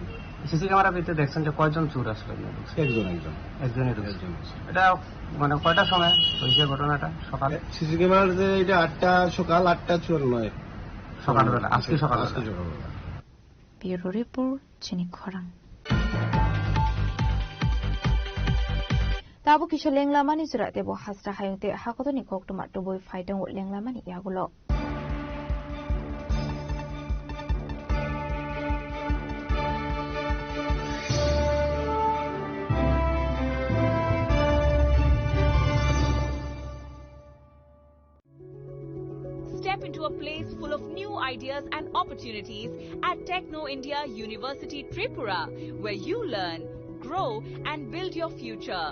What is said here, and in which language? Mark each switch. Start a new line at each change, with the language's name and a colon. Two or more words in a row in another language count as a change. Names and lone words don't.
Bangla: সিসি ক্যামেরা ভিতরে দেখছেন যে কয়জন চোর আসলে? একজনই। এটা মানে কয়টার সময় হয়েছে ঘটনাটা? সকালে? সিসি ক্যামেরার যে এটা 8টা সকাল, 8টা 54 সকালবেলা, আজকে সকালবেলা। ব্যুরো রিপোর্ট চিনিখরাং।
Kok Borok: Tabu kisah lenglamani surat tebo hasra hayung te hakoto ni kok tomat tu boy faidang wot lenglamani yagulo.
English: Step into a place full of new ideas and opportunities at Techno India University Tripura, where you learn, grow and build your future.